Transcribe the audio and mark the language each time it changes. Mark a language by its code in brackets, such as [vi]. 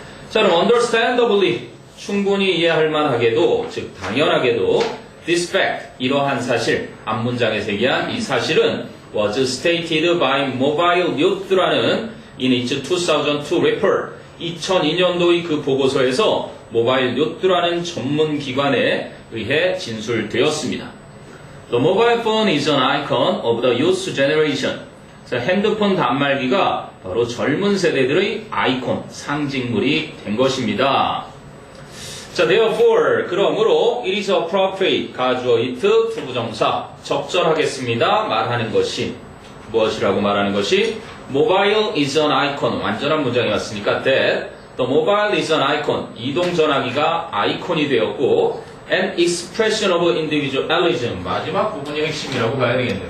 [ko] 자, 그럼 [en] understandably, [ko] 충분히 이해할 만하게도, 즉 당연하게도 [en] this fact, [ko] 이러한 사실, 앞문장에서 얘기한 이 사실은 [en] was stated by Mobile Youth [ko] 라는 [en] in its 2002 report, [ko] 2002년도의 그 보고서에서 모바일 요트라는 전문 기관에 의해 진술되었습니다. [en] The mobile phone is an icon of the youth generation. [ko] 핸드폰 단말기가 바로 젊은 세대들의 아이콘, 상징물이 된 것입니다. [en] 자, therefore, [ko] 그러므로 [en] it is appropriate, 가주어 it, 투부정사, [ko] 적절하겠습니다. 말하는 것이, 무엇이라고 말하는 것이? [en] Mobile is an icon, [ko] 완전한 문장이 왔으니까 [en] that, the mobile is an icon, [ko] 이동전화기가 아이콘이 되었고, [en] an expression of individualism, [ko] 마지막 부분이 핵심이라고 봐야 되겠네요.